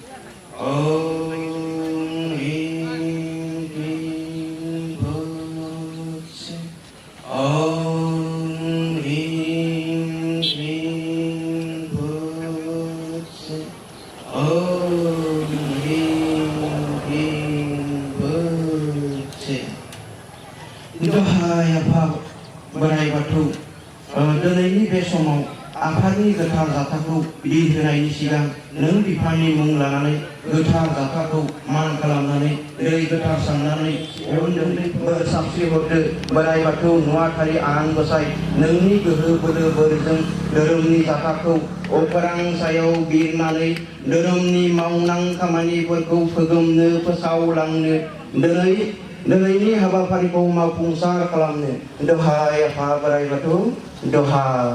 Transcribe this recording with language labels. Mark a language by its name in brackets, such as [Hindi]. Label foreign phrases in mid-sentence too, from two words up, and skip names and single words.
[Sanskrit] ओम ह्रीं क्लीं भूतसे ओम ह्रीं क्लीं भूतसे ओम ह्रीं क्लीं भूतसे [Bodo] दोहाय आफा बोराइ बाथौ दिनैनि बे समाव आफानि गोथार जाथाखौ बिलिर होनायनि सिगां नों बिफानि मुं लानानै गोथार जाथाखौ मान खालामनानै दै गोथार सारनानै बोर साबस्रि हरदो बोराइ बाथौ नुवाथारि आनान गसाइ नोंनि गोहो बोलो बोरजों धोरोमनि जाथाखौ अख्रां सायाव बिरनानै धोरोमनि मावनां खामानिफोरखौ फोगोमनो फोसावलांनो दिनैनि हाबाफारिखौ मावफुंसार खालामनो दोहाय आफा बोराइ बाथौ दोहा